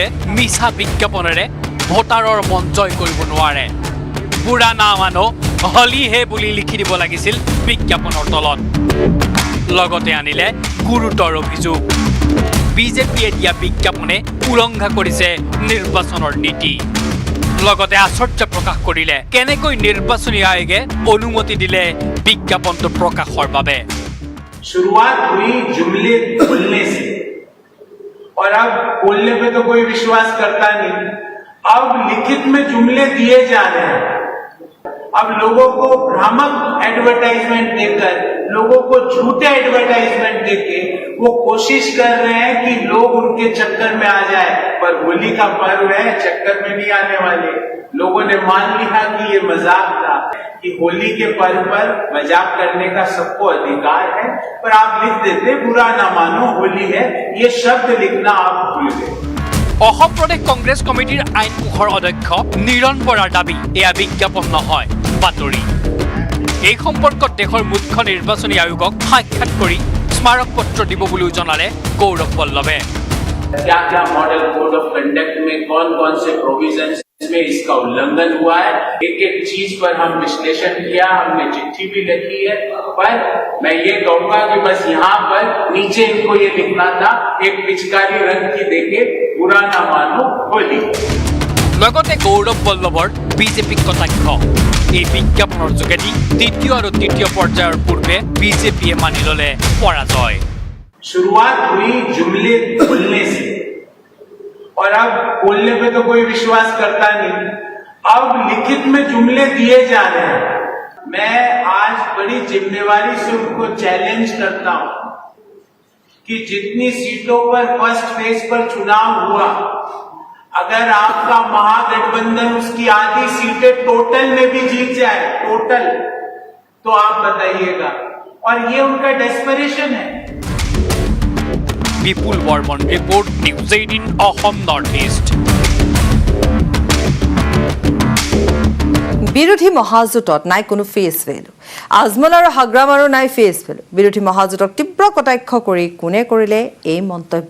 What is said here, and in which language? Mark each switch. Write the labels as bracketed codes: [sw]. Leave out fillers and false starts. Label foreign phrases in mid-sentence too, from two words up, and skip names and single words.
[as] মিছা বিজ্ঞাপনেৰে ভোটাৰৰ মন জয় কৰিব নোৱাৰে [hi] बुरा ना मानो होली है [as] বুলি লিখি দিব লাগিছিল বিজ্ঞাপনৰ তলত লগতে আনিলে গুৰুতৰ অভিযোগ বিজেপিয়ে দিয়া বিজ্ঞাপনে উলংঘা কৰিছে নিৰ্বাচনৰ নীতি লগতে আশ্চৰ্য প্ৰকাশ কৰিলে কেনেকৈ নিৰ্বাচনী আয়োগে অনুমতি দিলে বিজ্ঞাপনটো প্ৰকাশৰ বাবে। [hi] शुरुआत हुई जुमले बोलने से और अब बोलने पे तो कोई विश्वास करता नहीं, अब लिखित में जुमले दिए जा रहे हैं। अब लोगों को भ्रामक एडवर्टाइजमेंट देकर, लोगों को झूठे एडवर्टाइजमेंट देके वो कोशिश कर रहे हैं कि लोग उनके चक्कर में आ जाए, पर होली का पर्व है, चक्कर में नहीं आने वाले। लोगों ने मान लिया कि ये मजाक था, कि होली के पर्व पर मजाक करने का सबको अधिकार है, पर आप लिख देते बुरा ना मानो होली है, ये शब्द लिखना आप भूल गए। [as] অসম প্ৰদেশ কংগ্ৰেছ কমিটিৰ আইন কোষৰ অধ্যক্ষ নিৰণ বৰাৰ দাবী এয়া বিজ্ঞাপন নহয়, বাতৰি। এই সম্পৰ্কত দেশৰ মুখ্য নিৰ্বাচনী আয়োগক সাক্ষাৎ কৰি স্মাৰক পত্ৰ দিব বুলিও জনালে গৌৰৱ পল্লৱে। [hi] क्या क्या [en] model code of conduct [hi] में कौन कौन से प्रोविजन में इसका उल्लंघन हुआ है, एक एक चीज पर हम विश्लेषण किया, हमने चिट्ठी भी लिखी है। पर मैं ये कहूंगा कि बस यहाँ पर नीचे इनको ये लिखना था, एक पिचकारी रंग की देके बुरा ना मानो होली। [as] লগতে গৌৰৱ পল্লৱৰ বিজেপিক কটাক্ষ। এই বিজ্ঞাপনৰ যোগেদি দ্বিতীয় আৰু তৃতীয় পৰ্যায়ৰ পূৰ্বে বিজেপিয়ে মানি ললে পৰাজয়। [hi] शुरुआत हुई जुमले बोलने से और अब बोलने पे तो कोई विश्वास करता नहीं, अब लिखित में जुमले दिए जा रहे हैं। मैं आज बड़ी जिम्मेवारी से उनको चैलेंज करता हूं कि जितनी सीटों पर [en] first phase [hi] पर चुनाव हुआ, अगर आपका महागठबंधन उसकी आधी सीटें टोटल में भी जीत जाए, टोटल, तो आप बताइएगा। और ये उनका डेस्परेशन है। [as] বিপুল বৰ্মন ৰিপৰ্ট, নিউজ 18 অসম নৰ্থ ইষ্ট। বিৰোধী মহাজোঁটত নাই কোনো [en] face value. [as] আজমল আৰু হাগ্ৰামাৰো নাই [en] face value. [as] বিৰোধী মহাজোঁটক তীব্ৰ কটাক্ষ কৰি কোনে কৰিলে এই মন্তব্য?